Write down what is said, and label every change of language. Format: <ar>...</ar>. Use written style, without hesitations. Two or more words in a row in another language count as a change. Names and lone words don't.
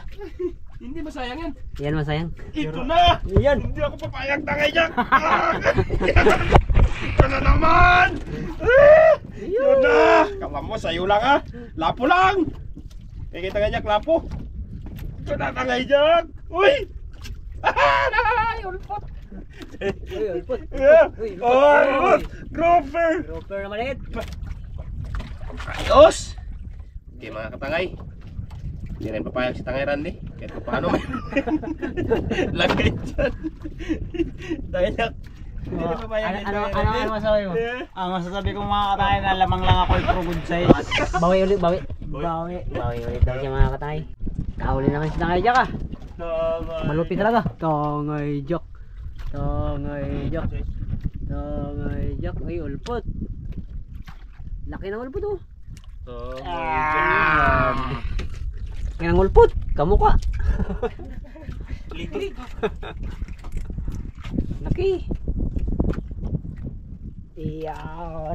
<tl>Hindi masayang yan. Yan masayang. Ito na. Yan. Hindi ako papayag tangay, Jack. Ito na naman. Yun na. Kawan mo, sayo lang ha. Lapo lang. Kikita nga, Jack, lapo. Ito na tangay, Jack. Uy. Ay, ulpot. Uy, ulpot. Uy, Oh, ulpot. Grover. Roper na maliit. Ayos! Okay mga katangay. Hindi rin papayag si Tangay Randy. Kahit pa paano man. Lagay dyan. Tangay Jack. Hindi rin papayag si Tangay Randy. Ano masabi mo? Ang masasabi kong mga katangay na lamang lang ako pro</tl> <en>good size.</en> <tl>Bawi ulit, bawi. Bawi. Bawi ulit daw siya mga katay. Kahuli naman si Tangay Jack ah. Malupit talaga. Tangay Jack. Tangay Jack. Tangay Jack. Ay, ulpot. Laki ng ulpot oh. Kaya ng ulpot. Kamukha. Liglig. Laki. Iyan.</tl>